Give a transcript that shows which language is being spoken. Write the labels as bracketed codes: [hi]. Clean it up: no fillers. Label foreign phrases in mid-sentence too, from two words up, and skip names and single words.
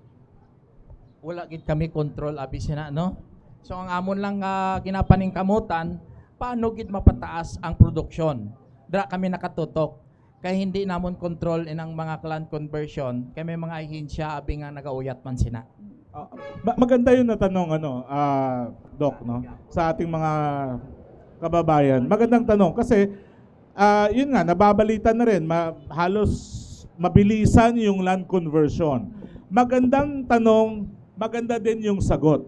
[hil] Wala gid kami control abi sina, no? So ang amon lang ginapaning kamutan, paano gid mapataas ang produksyon? Dra kami nakatutok. Kaya hindi namon control inang mga [en] land conversion, [hil] kay may mga ahensya abi nga nagauyat man sina. [tl] maganda yung natanong, Doc, no? Sa ating mga kababayan. Magandang tanong kasi yun nga, nababalita na rin, halos mabilisan yung [en] land conversion. [tl] Magandang tanong, maganda din yung sagot.